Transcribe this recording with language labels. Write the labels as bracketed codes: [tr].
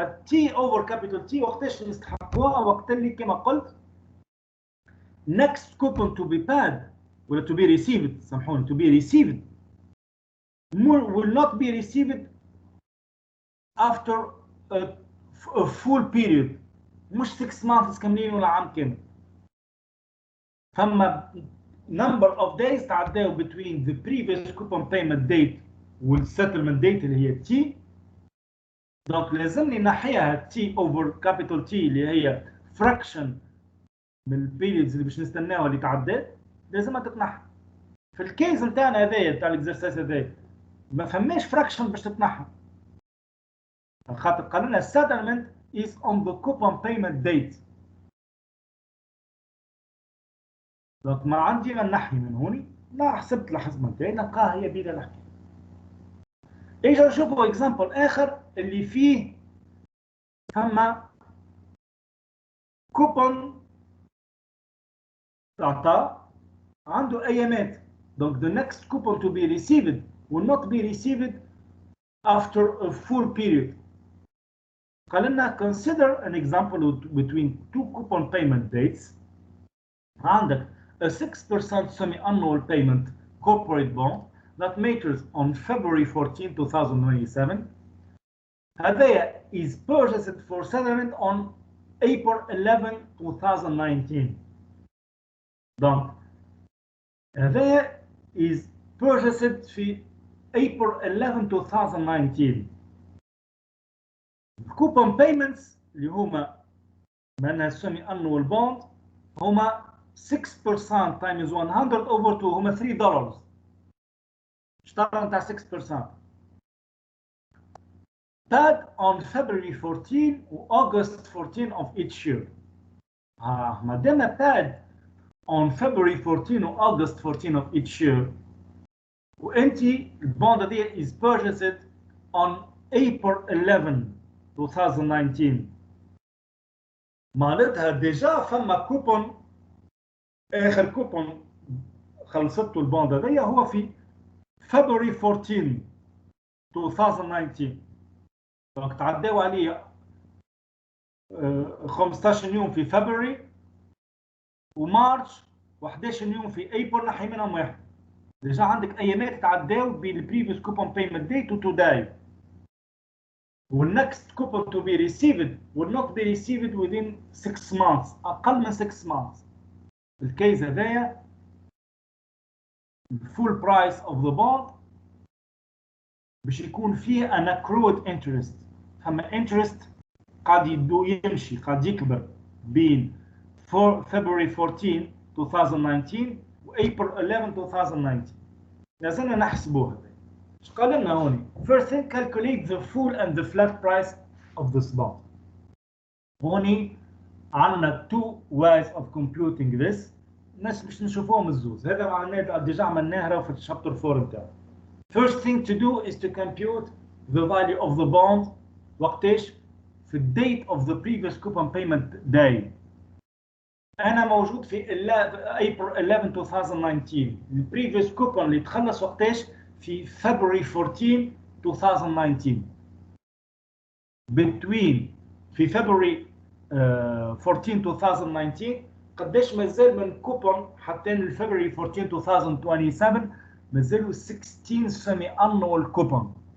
[en] T over capital T [ar] وقتاش نستحقوها؟ وقت اللي كما قلت [en] next coupon to be paid ولا to be received [ar] سامحوني [en] to be received will not be received after a full period مش 6 months [ar] كاملين ولا عام كامل. [en] فما number of days تعداو between the previous coupon payment date والsettlement date [ar] اللي هي [en] T. [ar] دونك لازمني نحيها T over capital T اللي هي fraction من البيريدز اللي باش نستناوها اللي تعدات لازمها تتنحى. في الكيس نتاعنا هذايا بتاع الاكزرسايز هذايا ما فماش فراكشن باش تتنحى خاطر قال لنا [en] settlement is on the coupon payment date. [ar] دونك ما عندي نحي من هوني لا حسبت الحسبه نتاعي نلقاها هي بيدا الحكايه. اجا نشوفوا اكزامبل اخر اللي فيه فما كوبون تعطى عنده ايامات. دونك [en] the next coupon to be received will not be received after a full period. [ar] قال لنا [en] consider an example between two coupon payment dates. عندك a 6% semi-annual payment corporate bond that matures on February 14, 2027. هذا is purchased for settlement on April 11, 2019. Donc, هذا is purchased في April 11, 2019. coupon payments [ar] اللي هما معناها [en] semi annual bond هما 6% times 100 over 2 هما $3. [ar] اشترى نتاع 6%. [en] paid on February 14 و August 14 of each year. [ar] ما دام [en] paid on February 14 و August 14 of each year [ar] وانت البوند دي [en] is purchased on April 11 2019 [ar] معناتها ديجا فما كوبون اخر كوبون خلصته البوند دي هو في February 14 2019 دونك تعداو عليه 15 يوم في فبراير ومارش و11 يوم في ابريل نحي منهم واحد. ديجا عندك ايامات تعداو بين [en] البريفيوس coupon payment date [ar] و توداي. [en] والنكست coupon to be received will not be received within 6 months [ar] اقل من [en] 6 months. [ar] الكيس هذايا [en] الفول price of the bond [ar] باش يكون فيه [en] an accrued interest. [ar] فما interest قاعد يمشي قاعد يكبر بين February 14 2019 و April 11 2019. لازمنا نحسبوها. ايش قال لنا هوني؟ [en] First thing calculate the full and the flat price of this bond. [ar] هوني عندنا [en] two ways of computing this. [ar] الناس باش نشوفوهم الزوز. هذا معناه ديجا عملناها في الشابتر 4 نتاعو. [en] First thing to do is to compute the value of the bond [ar] وقتاش؟ في [en] date of the previous coupon payment day. [ar] أنا موجود في April 11 2019. ال previous coupon اللي تخلص وقتاش؟ في February 14 2019. Between في February 14 2019 قداش مازال من كوبون حتى ل February 14 2027 مازالوا 16 سيمي انوال كوبون.